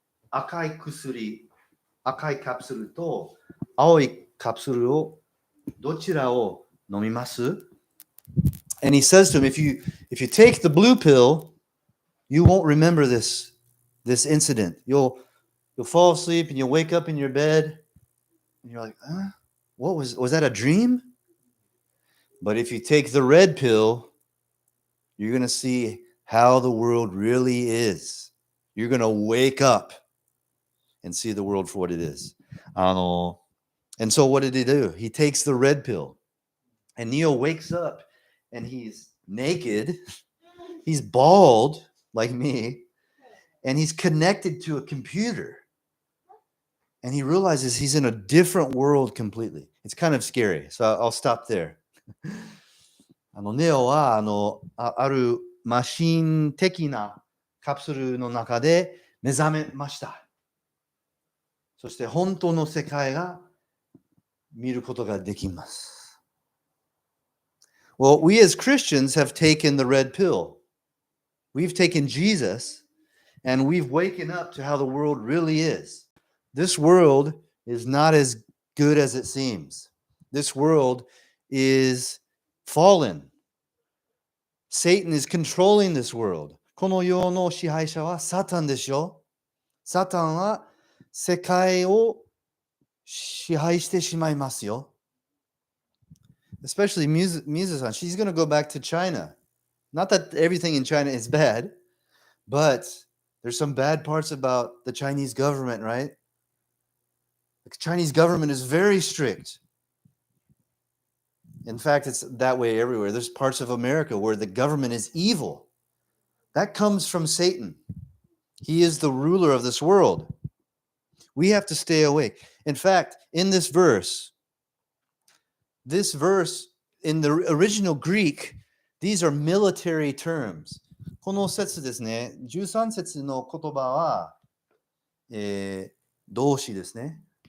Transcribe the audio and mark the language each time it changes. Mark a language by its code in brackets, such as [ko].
[ja] 赤い薬、赤いカプセルと青いカプセルをどちらを飲みます？ [en] And he says to him, if you take the blue pill, you won't remember this incident. You'll fall asleep and you'll wake up in your bed and you're like, what was that a dream? But if you take the red pill, you're going to see how the world really is. You're going to wake up and see the world for what it is. And so what did he do? He takes the red pill. And Neo wakes up and he's naked. He's bald like me. And he's connected to a computer. And he realizes he's in a different world completely. It's kind of scary. So I'll stop there. [ja] ネオはあるマシン的なカプセルの中で目覚めました。そして本当の世界が見ることができます。 [en] Well, we as Christians have taken the red pill. We've taken Jesus and we've waken up to how the world really is. This world is not as good as it seems. This world is fallen. Satan is controlling this world. [ja] この世の支配者はサタンでしょ。サタンは世界を支配してしまいますよ。 [en] Especially Mizu-san, she's going to go back to China. Not that everything in China is bad, but there's some bad parts about the Chinese government, right? The Chinese government is very strict. In fact, it's that way everywhere. There's parts of America where the government is evil. That comes from Satan. He is the ruler of this world. We have to stay awake. In fact, in this verse in the original Greek, these are military terms. [ja] この節ですね、13節の言葉は、動詞ですね。